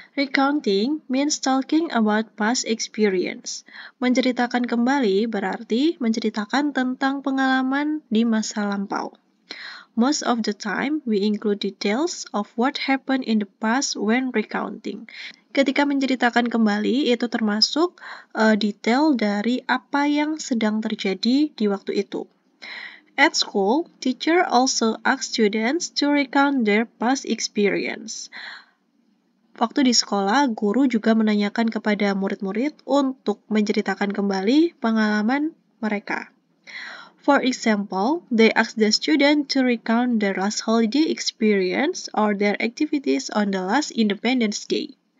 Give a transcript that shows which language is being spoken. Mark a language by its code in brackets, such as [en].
[en] Recounting means talking about past experience. [id] Menceritakan kembali berarti menceritakan tentang pengalaman di masa lampau. [en] Most of the time, we include details of what happened in the past when recounting. [id] Ketika menceritakan kembali, itu termasuk detail dari apa yang sedang terjadi di waktu itu. [en] At school, teacher also ask students to recount their past experience. [id] Waktu di sekolah, guru juga menanyakan kepada murid-murid untuk menceritakan kembali pengalaman mereka. [en] For example, they ask the student to recount their last holiday experience or their activities on the last Independence Day.